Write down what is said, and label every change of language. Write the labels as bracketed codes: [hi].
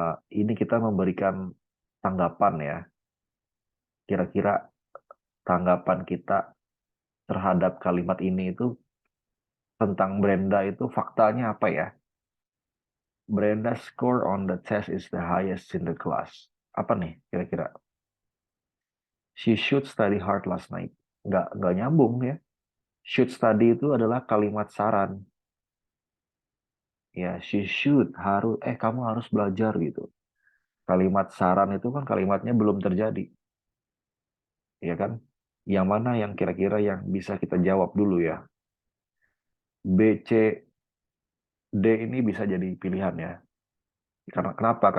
[id] Ini kita memberikan tanggapan ya. Kira-kira tanggapan kita terhadap kalimat ini itu tentang Brenda itu faktanya apa ya? [en] Brenda's score on the test is the highest in the class. [id] Apa nih kira-kira? [en] She should study hard last night. [id] Nggak nyambung ya. Should study itu adalah kalimat saran. Ya, she should, harus, kamu harus belajar gitu. Kalimat saran itu kan kalimatnya belum terjadi. Ya kan? Yang mana yang kira-kira yang bisa kita jawab dulu ya. B, C, D ini bisa jadi pilihan ya. Karena kenapa?